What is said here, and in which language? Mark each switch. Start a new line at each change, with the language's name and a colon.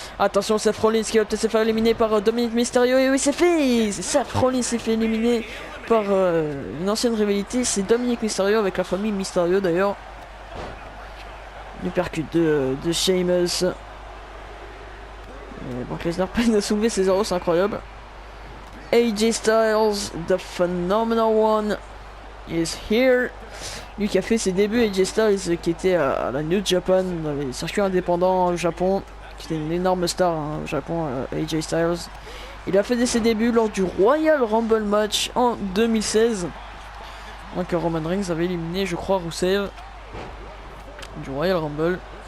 French: Attention, Seth Rollins qui va peut-être se faire éliminer par Dominic Mysterio. Et oui, c'est fait. Seth Rollins s'est fait éliminer par une ancienne rivalité. C'est Dominic Mysterio avec la famille Mysterio d'ailleurs. L'uppercut de Sheamus. Brock Lesnar peine à soulever Cesaro, c'est incroyable.
English: AJ Styles, the phenomenal one, is here.
French: Lui qui a fait ses débuts, AJ Styles qui était à la New Japan, dans les circuits indépendants au Japon, qui était une énorme star au Japon, AJ Styles. Il a fait ses débuts lors du Royal Rumble match en 2016. Donc Roman Reigns avait éliminé, je crois, Rusev du Royal Rumble.